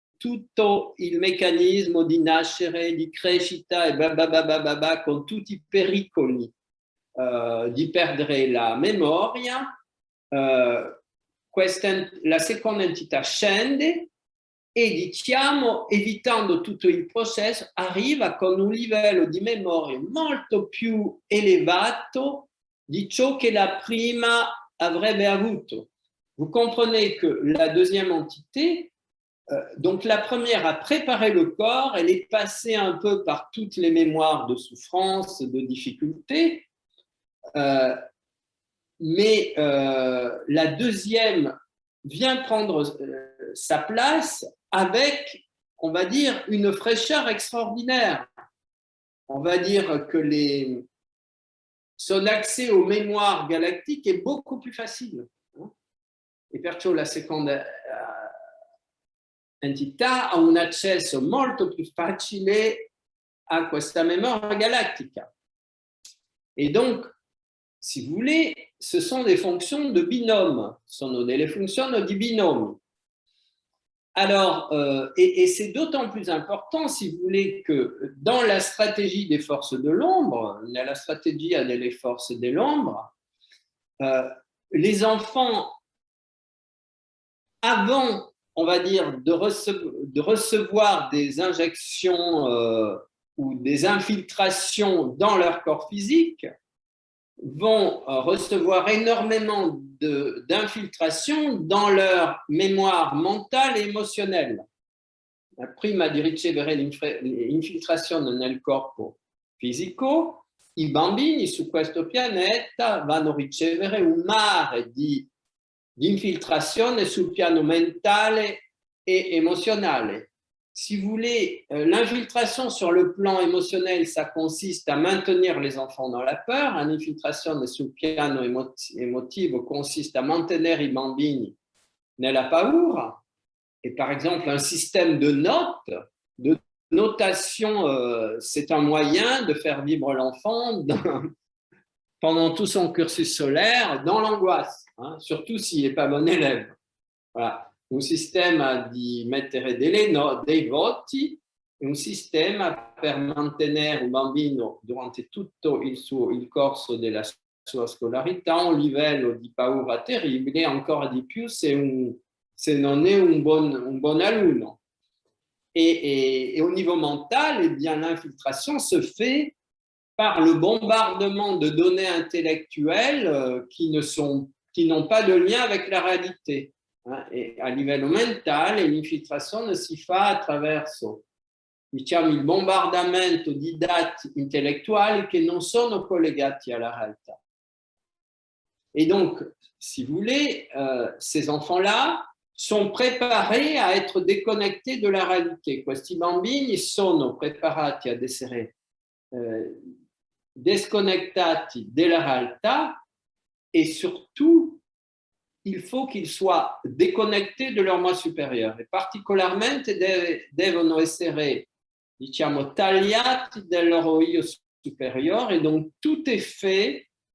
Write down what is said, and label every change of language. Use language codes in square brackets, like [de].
[it] tutto il meccanismo di nascere, di crescita e con tutti i pericoli di perdere la memoria, la seconda entità scende e diciamo, evitando tutto il processo, arriva con un livello di memoria molto più elevato di ciò che la prima avrebbe avuto. [fr] Vous comprenez que la deuxième entité, donc la première a préparé le corps, elle est passée un peu par toutes les mémoires de souffrance, de difficultés, mais la deuxième vient prendre sa place avec, on va dire, une fraîcheur extraordinaire. On va dire que son accès aux mémoires galactiques est beaucoup plus facile. [it] E perciò la seconda entità ha un accesso molto più facile a questa memoria galattica. [fr] Et donc, si vous voulez, ce sont des fonctions de binôme, [it] sono delle funzioni di binomi. [fr] Alors, et c'est d'autant plus important, si vous voulez, que dans la stratégie des forces de l'ombre, la stratégie [it] delle forze dell'ombre, [fr] les enfants, avant, on va dire, de recevoir des injections ou des infiltrations dans leur corps physique, vont recevoir énormément d'infiltrations dans leur mémoire mentale e émotionnelle. [it] Prima di ricevere l'infiltrazione nel corpo fisico, i bambini su questo pianeta vanno a ricevere un mare di infiltrazione sul piano mentale [fr] et émotionnel. Si vous voulez, l'infiltration sur le plan émotionnel, ça consiste à maintenir les enfants dans la peur. [it] L'infiltration sul piano emotivo consiste [fr] à maintenir [it] i bambini nella paura. [fr] Et par exemple, un système de notes, de notation, c'est un moyen de faire vivre l'enfant pendant tout son cursus scolaire dans l'angoisse, hein, surtout s'il n'est pas bon élève. Voilà. [it] Un sistema di mettere dei voti, un sistema per mantenere un bambino durante tutto il corso della sua scolarità a un livello di paura terribile, ancora di più se non è un buon alunno. [fr] Et au niveau mental, eh bien, l'infiltration se fait par le bombardement de données intellectuelles qui n'ont pas de lien avec la réalité. [it] E a livello mentale l'infiltrazione si fa attraverso, diciamo, il bombardamento di dati intellettuali che non sono collegati alla realtà. [fr] Et donc, si vous voulez, ces enfants-là sont préparés à être déconnectés de la réalité. [it] Questi bambini sono preparati ad essere desconnectati della realtà [fr] et surtout il faut qu'ils soient déconnectés de leur moi supérieur [it] e particolarmente devono essere, diciamo, tagliati dal loro io supérieur, [fr] et donc tout est fait